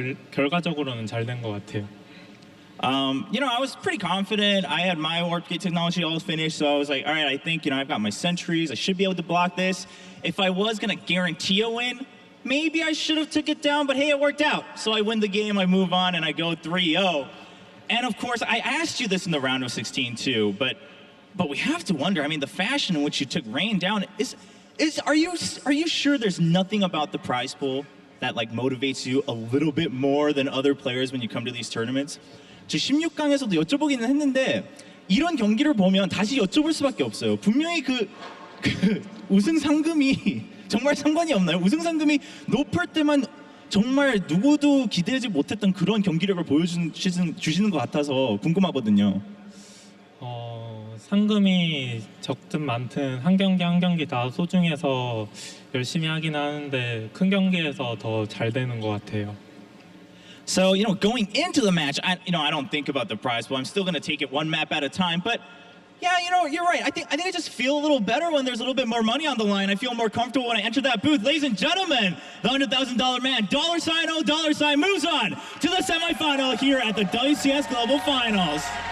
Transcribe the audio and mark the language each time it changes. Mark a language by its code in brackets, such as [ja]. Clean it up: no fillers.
[ko] 결과적으로는 잘 된 것 같아요. [en] You know, I was pretty confident. I had my warp gate technology all finished, so I was like, all right, I think, I've got my sentries. I should be able to block this. If I was going to guarantee a win, maybe I should have took it down, but hey, it worked out. So I win the game, I move on, and I go 3-0. And of course, I asked you this in the round of 16 too, but we have to wonder, the fashion in which you took Rain down, are you sure there's nothing about the prize pool that motivates you a little bit more than other players when you come to these tournaments? [ko] 저 16강에서도 여쭤보기는 했는데 이런 경기를 보면 다시 여쭤볼 수밖에 없어요. 분명히 그 우승 상금이 정말 상관이 없나요? 우승 상금이 높을 때만 정말 누구도 기대하지 못했던 그런 경기력을 보여주시는 것 같아서 궁금하거든요. 상금이 적든 많든 한 경기 다 소중해서 열심히 하긴 하는데 큰 경기에서 더 잘 되는 것 같아요. [en] So, going into the match, I don't think about the prize pool. I'm still going to take it one map at a time. But yeah, you're right. I think I just feel a little better when there's a little bit more money on the line. I feel more comfortable when I enter that booth. Ladies and gentlemen, the $100,000 man, $O, moves on to the semifinal here at the WCS Global Finals.